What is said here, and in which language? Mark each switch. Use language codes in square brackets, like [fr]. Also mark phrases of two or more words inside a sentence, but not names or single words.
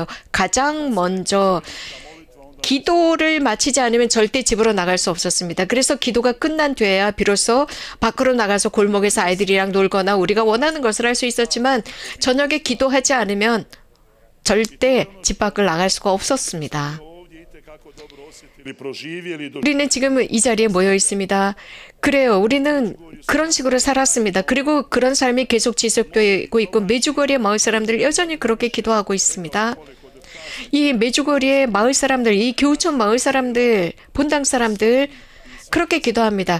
[ko] 가장 먼저 기도를 마치지 않으면 절대 집으로 나갈 수 없었습니다. 그래서 기도가 끝난 뒤에야 비로소 밖으로 나가서 골목에서 아이들이랑 놀거나 우리가 원하는 것을 할 수 있었지만 저녁에 기도하지 않으면 절대 집 밖을 나갈 수가 없었습니다. [hr] ovdje itekako dobro osjetili, proživjeli do [ko] 우리는 지금 이 자리에 모여 있습니다. 그래요. 우리는 그런 식으로 살았습니다. 그리고 그런 삶이 계속 지속되고 있고 메주거리의 마을 사람들 여전히 그렇게 기도하고 있습니다. 이 메주거리의 마을 사람들, 이 교우촌 마을 사람들, 본당 사람들 그렇게 기도합니다.